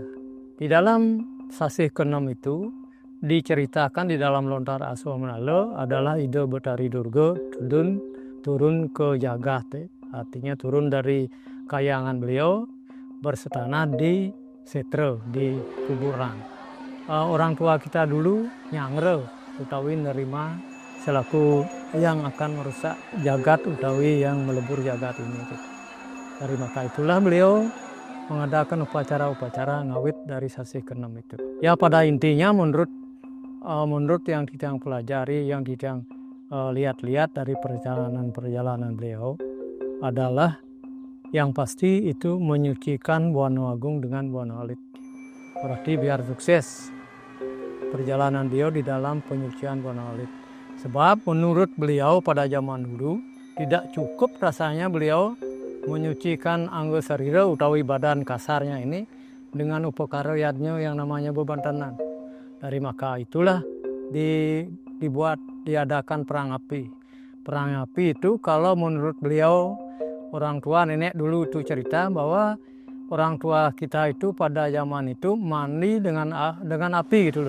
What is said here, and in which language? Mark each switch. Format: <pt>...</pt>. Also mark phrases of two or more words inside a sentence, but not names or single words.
<id>Di dalam sasih ke-6 itu diceritakan di dalam lontar Aswamanala adalah Ida Betari Durga turun ke Jagat, artinya turun dari kayangan beliau bersetana di Setra, di kuburan. Orang tua kita dulu nyangre utawi nerima selaku yang akan merusak jagat utawi yang melebur jagat ini. Dari maka itulah beliau mengadakan upacara-upacara ngawit dari sasih ke-6 itu. Ya pada intinya menurut yang kita pelajari, yang kita lihat-lihat dari perjalanan beliau adalah yang pasti itu menyucikan Buana Agung dengan Buana Alit. Berarti biar sukses perjalanan beliau di dalam penyucian Buana Alit. Sebab menurut beliau pada zaman dulu tidak cukup rasanya beliau menyucikan</id> <ban>anggo sarira</ban> <id>utawi badan kasarnya ini dengan upakara yadnya yang namanya bebantanan. Dari maka itulah diadakan perang api. Perang api itu kalau menurut beliau orang tua nenek dulu itu cerita bahwa orang tua kita itu pada zaman itu mandi dengan api gitu loh.</id>